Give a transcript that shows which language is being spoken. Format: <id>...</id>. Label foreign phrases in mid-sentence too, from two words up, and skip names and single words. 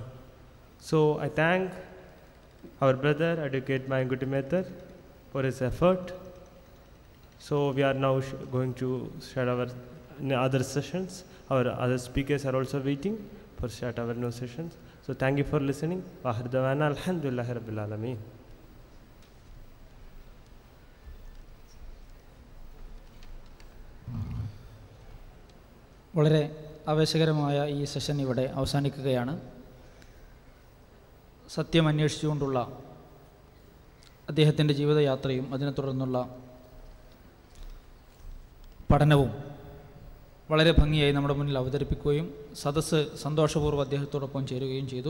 <en>So I thank our brother, Advocate Mayankutty Mether, for his effort. So we are now going to start our other sessions. Our other speakers are also waiting for start our new sessions. So thank you for listening.</en> <ar>وآخر دعوانا الحمد لله رب العالمين.</ar> <ml>വളരെ ആവേശകരമായ ഈ സെഷൻ ഇവിടെ അവസാനിക്കുകയാണ്. സത്യം അന്വേഷിച്ചുകൊണ്ടുള്ള അദ്ദേഹത്തിൻ്റെ ജീവിതയാത്രയും അതിനെ തുടർന്നുള്ള പഠനവും വളരെ ഭംഗിയായി നമ്മുടെ മുന്നിൽ അവതരിപ്പിക്കുകയും സദസ്സ് സന്തോഷപൂർവ്വം അദ്ദേഹത്തോടൊപ്പം ചേരുകയും ചെയ്തു.</ml>